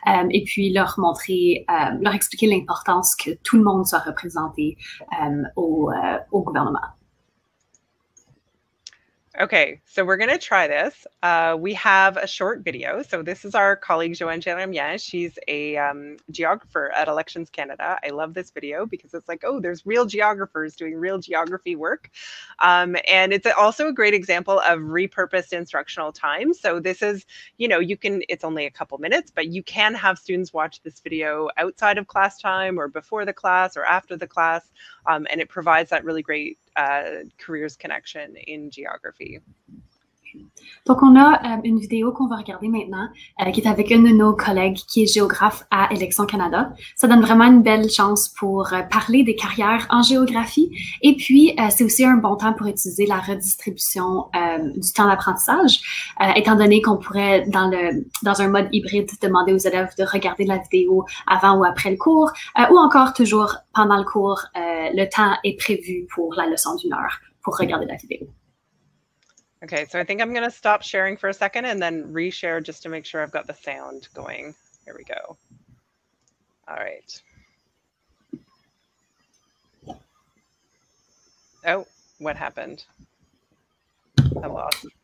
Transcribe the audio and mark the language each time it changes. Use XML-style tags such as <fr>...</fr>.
<fr>Et puis leur expliquer l'importance que tout le monde soit représenté au gouvernement.</fr> <en>Okay, so we're going to try this. We have a short video. So this is our colleague, Joanne Jérémien. She's a geographer at Elections Canada. I love this video because it's like, oh, there's real geographers doing real geography work. And it's also a great example of repurposed instructional time. So this is, it's only a couple minutes, but you can have students watch this video outside of class time or before the class or after the class. And it provides that really great careers connection in geography.</en> <fr>Donc, on a une vidéo qu'on va regarder maintenant qui est avec une de nos collègues qui est géographe à Élections Canada. Ça donne vraiment une belle chance pour parler des carrières en géographie. Et puis, c'est aussi un bon temps pour utiliser la redistribution du temps d'apprentissage, étant donné qu'on pourrait, dans un mode hybride, demander aux élèves de regarder la vidéo avant ou après le cours, ou encore toujours pendant le cours, le temps est prévu pour la leçon d'1 heure pour regarder la vidéo.</fr> <en>Okay, so I think I'm going to stop sharing for a second and then reshare just to make sure I've got the sound going. Here we go. All right. Oh, what happened? I'm lost.</en>